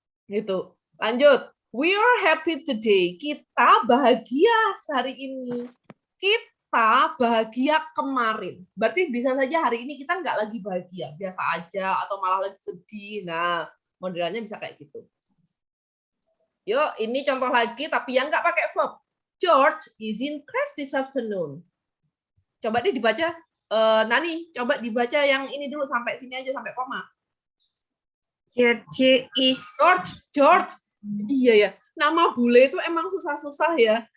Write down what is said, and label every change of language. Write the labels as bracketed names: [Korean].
[Indonesian] Gitu. Lanjut. [English] We are happy today. [Indonesian] Kita bahagia hari ini. Kita bahagia kemarin. Berarti bisa saja hari ini kita nggak lagi bahagia. Biasa aja atau malah lagi sedih. Nah, modelannya bisa kayak gitu. Yuk, ini contoh lagi, tapi yang nggak pakai verb. [English] George is in class this afternoon. [Indonesian] Coba deh dibaca. Nani, coba dibaca yang ini dulu sampai sini aja, sampai koma. [English] George is. George. [Indonesian] Iya ya, nama bule itu emang susah-susah ya.